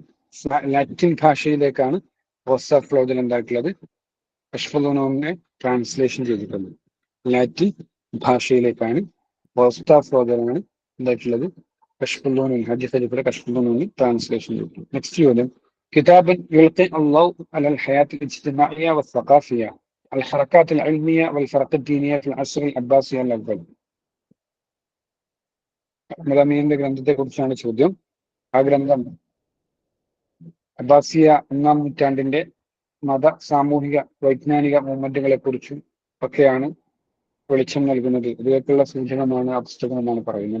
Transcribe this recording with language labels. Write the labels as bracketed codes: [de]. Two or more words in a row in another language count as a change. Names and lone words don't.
[ml] ലാറ്റിൻ ഭാഷയിലേക്കാണ് ഗുസ്താവ് ഫ്ലോജൽ എന്തായിട്ടുള്ളത് കശ്ഫുൽ ദുനൂനെ ട്രാൻസ്ലേഷൻ ചെയ്തിട്ടുള്ളത്. ലാറ്റിൻ ഭാഷയിലേക്കാണ് ഗുസ്താവ് ഫ്ലോജലാണ് എന്തായിട്ടുള്ളത് കശ്ഫുൽ ദുനൂൻ ഹാജി ഖലീഫയുടെ കശ്ഫുൽ ദുനൂനെ ട്രാൻസ്ലേഷൻ ചെയ്തിട്ടുള്ളത്. നെക്സ്റ്റ് ചോദ്യം, [ar] كتاب يلقي الضوء على الحياة الاجتماعية والثقافية الحركات العلمية والفرق الدينية في العصر العباسي الأول. [ml] അഹ്മദ് അമീന്റെ ഗ്രന്ഥത്തെ കുറിച്ചാണ് ചോദ്യം. ആ ഗ്രന്ഥം അബ്ബാസിയ 1-ാം നൂറ്റാണ്ടിന്റെ മത, സാമൂഹിക, വൈജ്ഞാനിക മൂവ്മെന്റുകളെ കുറിച്ചും ഒക്കെയാണ് വെളിച്ചം നൽകുന്നത്. ഇതിലേക്കുള്ള സൂചനമാണ് ആ പുസ്തകം എന്നാണ് പറയുന്നത്.